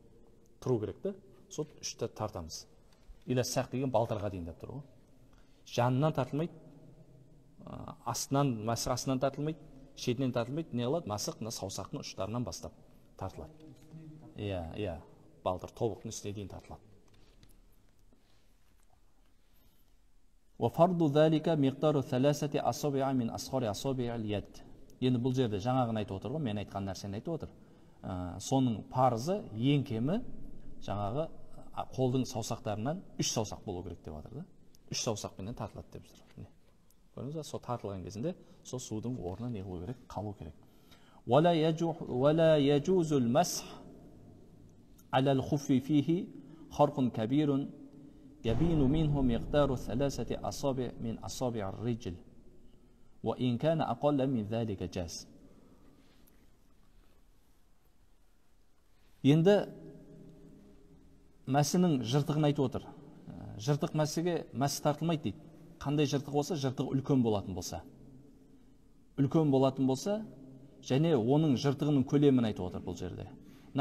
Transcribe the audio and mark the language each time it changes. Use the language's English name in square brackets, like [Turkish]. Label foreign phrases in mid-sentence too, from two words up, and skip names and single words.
[Kazakh] Тұру керек те. Сол 3-ті тартамыз. [Arabic] إلى الساق [Kazakh] деген балтырға дейін деп тұр ғой. Жанынан тартылмайды. Астынан, мәсіқ астынан тартылмайды. Шетінен тартылмайды, не қылады? Масық саусақтың ұштарынан бастап тартылады. Балтыр тобықтың үстіне дейін тартылады. [Arabic] وَفَرْضُ ذَلِكَ مِقْدَارُ 3 أصابع من أصغر أصابع اليد. [Kazakh] Енді бұл жерде жаңағын айтып отыр ғой, мен айтқан нәрсені айтып отыр. Соның парызы ең кемі жаңағы қолдың саусақтарынан 3 саусақ болу керек деп отыр да. 3 саусақпенен тартылады деп жүр. Көрдіңіз ба? Сол тартылған кезінде сол судың орнына не қылу керек? Қалу керек. [Arabic] ولا يجوز المسح على الخف فيه خرق كبير يبين منه مقدار 3 أصابع من أصابع الرجل وإن كان أقل من ذلك جاز. [Kazakh] Енді мәсінің жыртығын айтып отыр. Жыртық мәсіге мәсі тартылмайды дейді. Қандай жыртық болса, жыртығы үлкен болатын болса. Үлкен болатын болса, және оның жыртығының көлемін айтып отыр бұл жерде.